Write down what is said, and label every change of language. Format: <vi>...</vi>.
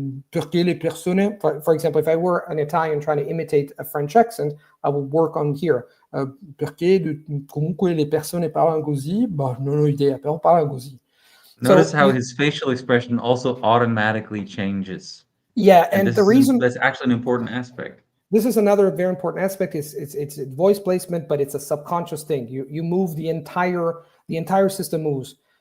<it>Perché le persone,</it> <en>for example, if I were an Italian trying to imitate a French accent, I would work on here.</en> <it>Perché comunque le persone parlano così? Bah, non ho idea, però parlano così.</it> <en>Notice how his facial expression also automatically changes. Yeah, and the reason that's actually an important aspect. This is another very important aspect. It's voice placement, but it's a subconscious thing. You move the entire system moves.</en>